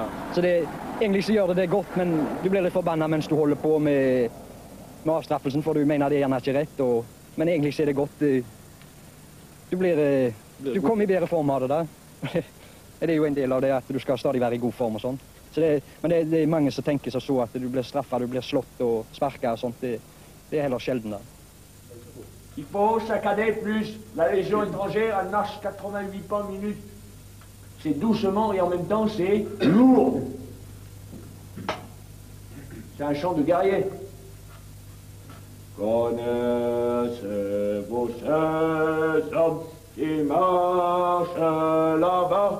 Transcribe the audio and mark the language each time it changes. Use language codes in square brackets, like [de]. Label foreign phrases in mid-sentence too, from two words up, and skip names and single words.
[no] Så egentlig så gjør det godt, men du blir litt forbanna mens du holder på med avstraffelsen, for du mener det er gjerne ikke rett. Men egentlig så er det godt. Du kommer i bedre form av det. Da. Det er jo en del av det at du skal stadig være i god form og sånn. Men det er mange som tenker seg så at du blir straffa, du blir slått og sparka og sånt. Det er heller sjelden. Da. [fr] Il faut chaque année plus. La Légion étrangère, elle marche 88 pas minutes. C'est doucement et en même temps c'est lourd. C'est un chant de guerrier. Connaissez-vous ces hommes qui marchent là-bas?